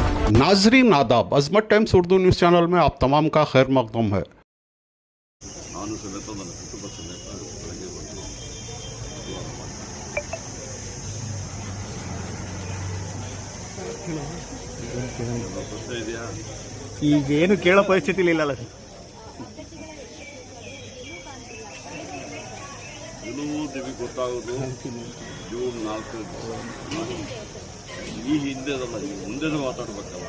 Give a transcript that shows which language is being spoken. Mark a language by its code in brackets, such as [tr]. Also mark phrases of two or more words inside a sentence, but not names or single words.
[ur] ناظرین آداب، عظمت ٹائمز اردو [en] news channel [ur] میں آپ تمام کا خیر مقدم ہے. [kn] ನಾನು ಸಮೇತ ನನ್ನ ಕುಟುಂಬ ಸಮೇತ ಬೆಳಗ್ಗೆ ಬಂದು ಪ್ರಶ್ನೆ ಇದೆಯಾ? ಈಗ ಏನು ಕೇಳೋ ಪರಿಸ್ಥಿತಿ ಇಲ್ಲಲ್ಲ ಸರ್. ಇನ್ನೂ ನಿಮಗೆ ಗೊತ್ತಾಗೋದು ಜೂನ್ 4 ಈ ಹಿಂದೆದಲ್ಲ, ಈ ಮುಂದೆನೂ ಮಾತಾಡ್ಬೇಕಲ್ಲ.